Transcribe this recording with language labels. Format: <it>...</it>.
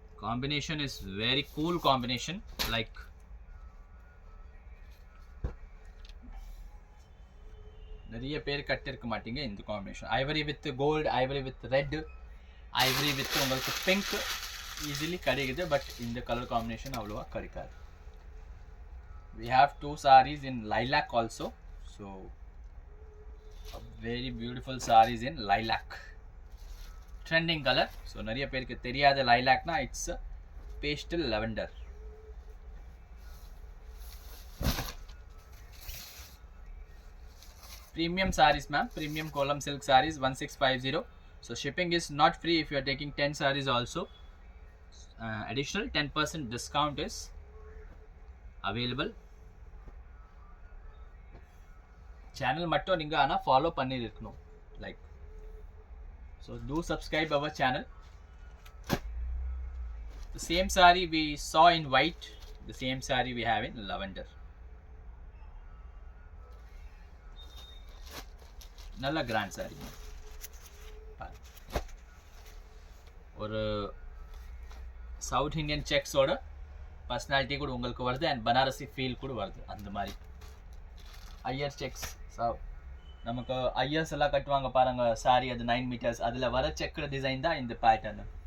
<en>Combination is very cool combination, like</en> <ta>நிறைய பேர் கட்டிருக்க மாட்டீங்க இந்த combination.</ta> <en>Ivory with gold, ivory with red, ivory with உங்களுக்கு pink easily கிடைக்குது.</en> <ta>பட் இந்த கலர் காம்பினேஷன் அவ்வளோவா கிடைக்காது.</ta> <en>We have two sarees in lilac also. So a very beautiful sarees in lilac, trending color.</en> <ta>So நிறைய பேருக்கு தெரியாத லைலாக்னா</ta> <en>It's pastel lavender. Premium sarees ma'am, premium kolam silk sarees 1650. So shipping is not free if you are taking 10 sarees also. Additional 10% discount is available.</en> <ta>Channel மட்டும் நீங்க ஆனா follow பண்ணி இருக்கணும்.</ta> <en>Like so do subscribe our channel. The same saree we saw in white, the same saree we have in lavender.</en> <ta>நல்ல grand saree. ஒரு south Indian செக்ஸோட personality கூட உங்களுக்கு வருது அண்ட் பனாரசி ஃபீல் கூட வருது அந்த மாதிரி. ஐயர் செக்ஸ் நமக்கு ஐயர்ஸ் எல்லாம் கட்டுவாங்க பாருங்க சாரி, அது 9 மீட்டர்ஸ், அதில் வர செக்குற டிசைன் தான் இந்த பேட்டர்னு.</ta>